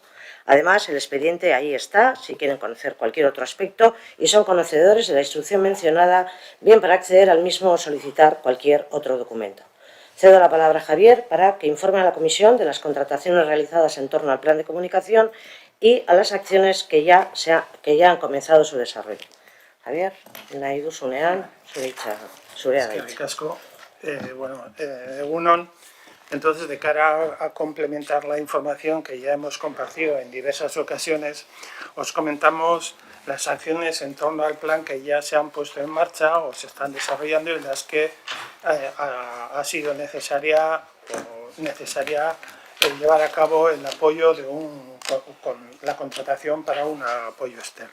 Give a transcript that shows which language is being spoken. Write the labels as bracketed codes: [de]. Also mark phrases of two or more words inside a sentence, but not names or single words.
[es] Además, el expediente ahí está, si quieren conocer cualquier otro aspecto y son conocedores de la instrucción mencionada, bien para acceder al mismo o solicitar cualquier otro documento. Cedo la palabra a Javier para que informe a la Comisión de las contrataciones realizadas en torno al plan de comunicación y a las acciones que ya han comenzado su desarrollo. [eu] Javier, nahi duzunean, zurea da hitza. Eskerrik asko. Egun on. [es] Entonces, de cara a complementar la información que ya hemos compartido en diversas ocasiones, os comentamos las acciones en torno al plan que ya se han puesto en marcha o se están desarrollando y las que ha sido necesaria llevar a cabo el apoyo con la contratación para un apoyo externo.